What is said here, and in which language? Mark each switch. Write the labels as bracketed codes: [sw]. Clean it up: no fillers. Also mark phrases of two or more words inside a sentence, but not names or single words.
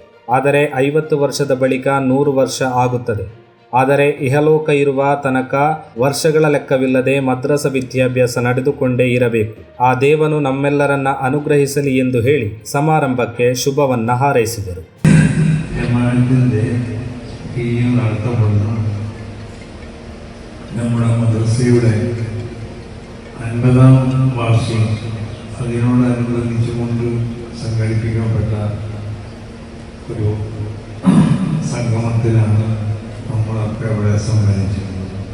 [kn] ಆದರೆ 50 ವರ್ಷದ ಬಳಿಕ 100 ವರ್ಷ ಆಗುತ್ತದೆ. ಆದರೆ ಇಹಲೋಕ ಇರುವ ತನಕ ವರ್ಷಗಳ ಲೆಕ್ಕವಿಲ್ಲದೆ ಮದ್ರಸ ವಿದ್ಯಾಭ್ಯಾಸ ನಡೆದುಕೊಂಡೇ ಇರಬೇಕು. ಆ ದೇವನು ನಮ್ಮೆಲ್ಲರನ್ನ ಅನುಗ್ರಹಿಸಲಿ ಎಂದು ಹೇಳಿ ಸಮಾರಂಭಕ್ಕೆ ಶುಭವನ್ನ ಹಾರೈಸಿದರು. [ml] നമ്മുടെ മദ്രസയുടെ 50ാം വാർഷികം അതിനോടനുബന്ധിച്ചുകൊണ്ട് സംഘടിപ്പിക്കപ്പെട്ട ഒരു സംഗമത്തിലാണ് നമ്മളൊക്കെ ഇവിടെ സമ്മേളിച്ചിട്ടുള്ളത്.